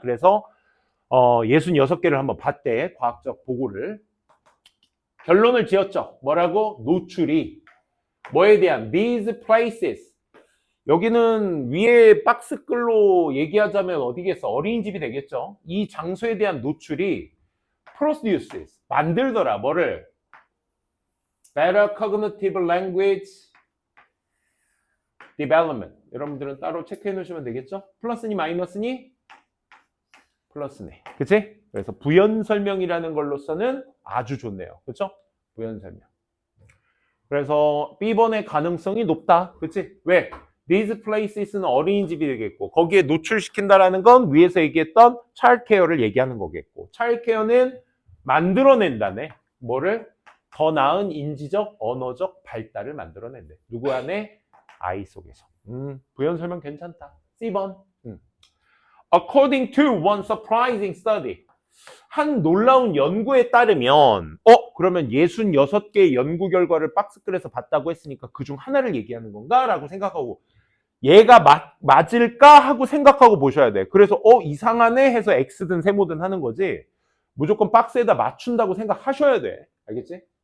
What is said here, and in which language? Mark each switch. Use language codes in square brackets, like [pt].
[ko] 그래서 66개를 한번 봤대. 과학적 보고를. 결론을 지었죠. 뭐라고? 노출이 뭐에 대한 [en] these places. [ko] 여기는 위에 박스글로 얘기하자면 어디겠어? 어린이집이 되겠죠. 이 장소에 대한 노출이 produces, 만들더라. 뭐를? [en] better cognitive language development. [ko] 여러분들은 따로 체크해 놓으시면 되겠죠? 플러스니 마이너스니? 플러스네. 그치? 그래서 부연 설명이라는 걸로서는 아주 좋네요. 그렇죠? 부연 설명. 그래서 B번의 가능성이 높다. 그치? 왜? [en] These places [ko] 는 어린이집이 되겠고 거기에 노출시킨다라는 건 위에서 얘기했던 childcare를 얘기하는 거겠고 childcare는 만들어낸다네. 뭐를? 더 나은 인지적, 언어적 발달을 만들어낸대. 누구 안에? 아이 속에서. 부연 설명 괜찮다. C번. [en] According to one surprising study. [ko] 한 놀라운 연구에 따르면 그러면 66개의 연구 결과를 박스글에서 봤다고 했으니까 그중 하나를 얘기하는 건가? 라고 생각하고 얘가 맞을까? 하고 생각하고 보셔야 돼. 그래서 이상하네 해서 X든 세모든 하는 거지 무조건 박스에다 맞춘다고 생각하셔야 돼. 알겠지?